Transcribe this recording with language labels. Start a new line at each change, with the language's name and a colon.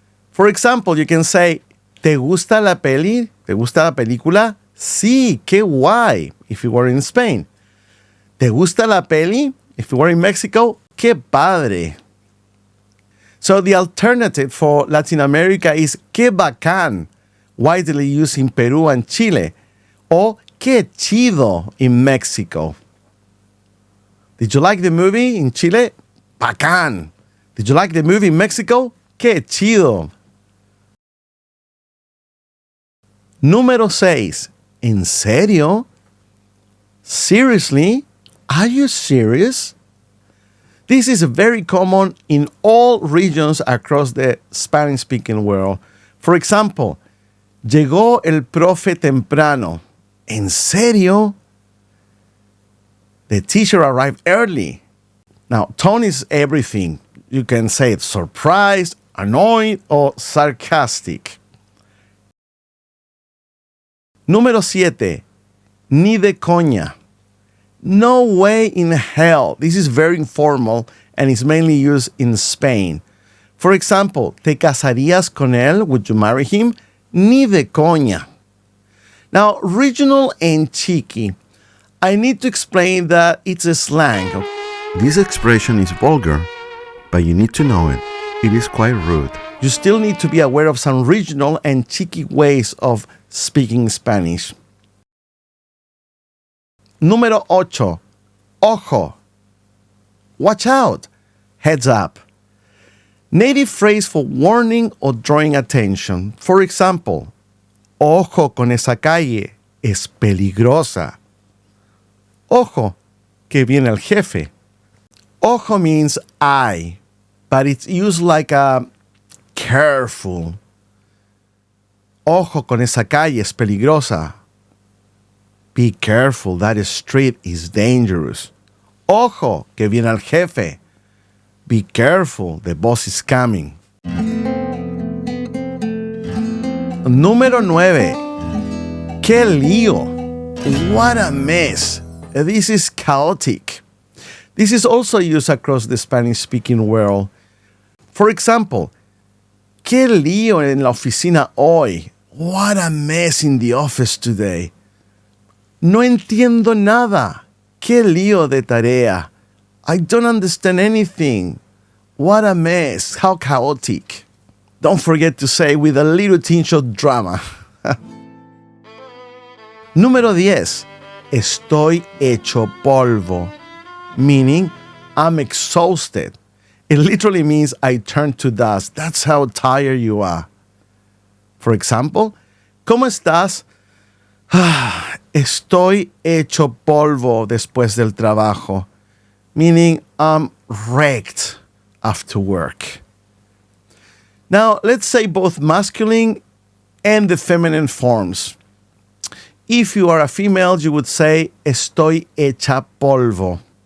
English: For example, you can say,
Spanish: ¿te gusta la peli? ¿Te gusta la película? Sí, qué guay,
English: if you were in Spain.
Spanish: ¿Te gusta la peli?
English: If you were in Mexico,
Spanish: qué padre.
English: So the alternative for Latin America is qué bacán, widely used in Peru and Chile, or qué chido in Mexico. Did you like the movie in Chile? Bacán. Did you like the movie in Mexico?
Spanish: Qué chido. Número 6. ¿En serio? Seriously?
English: Are you serious? This is very common in all regions across the Spanish-speaking world. For example,
Spanish: llegó el profe temprano. ¿En serio?
English: The teacher arrived early. Now, tone is everything. You can say it's surprised, annoyed, or sarcastic.
Spanish: Número 7. Ni de coña.
English: No way in hell. This is very informal and is mainly used in Spain. For example,
Spanish: ¿te casarías con él?
English: Would you marry him?
Spanish: Ni de coña.
English: Now, regional and cheeky. I need to explain that it's a slang. This expression is vulgar, but you need to know it. It is quite rude. You still need to be aware of some regional and cheeky ways of speaking Spanish. Número 8. Ojo. Watch out. Heads up. Native phrase for warning or drawing attention. For example,
Spanish: ojo con esa calle, es peligrosa. Ojo, que viene el jefe.
English: Ojo means eye, but it's used like a careful.
Spanish: Ojo con esa calle, es peligrosa.
English: Be careful, that street is dangerous.
Spanish: Ojo, que viene el jefe.
English: Be careful, the boss is coming.
Spanish: Número 9. ¡Qué lío!
English: What a mess. This is chaotic. This is also used across the Spanish-speaking world. For example,
Spanish: ¡qué lío en la oficina hoy!
English: What a mess in the office today.
Spanish: No entiendo nada. ¡Qué lío de tarea!
English: I don't understand anything. What a mess. How chaotic. Don't forget to say with a little tinge of drama.
Spanish: Número 10. Estoy hecho polvo.
English: Meaning, I'm exhausted. It literally means I turn to dust. That's how tired you are. For example,
Spanish: ¿cómo estás? Estoy hecho polvo después del trabajo.
English: Meaning, I'm wrecked after work. Now, let's say both masculine and the feminine forms. If you are a female, you would say,
Spanish: estoy hecha polvo.